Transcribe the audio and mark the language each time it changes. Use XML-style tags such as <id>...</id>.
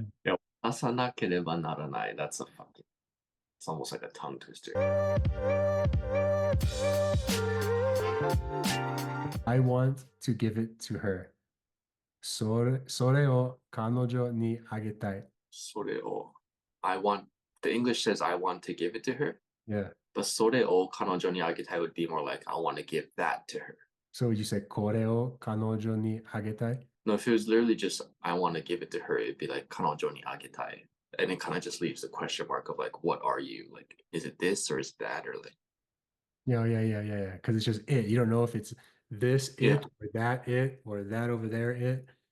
<ja>いや、渡さなければならない。</ja> <en>That's a fucking, it's almost like a tongue twister. I want to give it to her.</en> <ja>それを彼女にあげたい. それを</ja> <en>I want, the English says I want to give it to her, Yeah. but</en> <ja>それを彼女にあげたい</ja> <en>would be more like I want to give that to her. So would you say</en> <ja>これを彼女にあげたい?</ja> <en>No, if it was literally just I want to give it to her, it'd be like</en> <ja>彼女にあげたい.</ja> <en>And it kind of just leaves the question mark of like, what are you? Like, is it this or is that? Or like, Yeah. Because it's just it. You don't know if it's this yeah, it or that over there it.</en>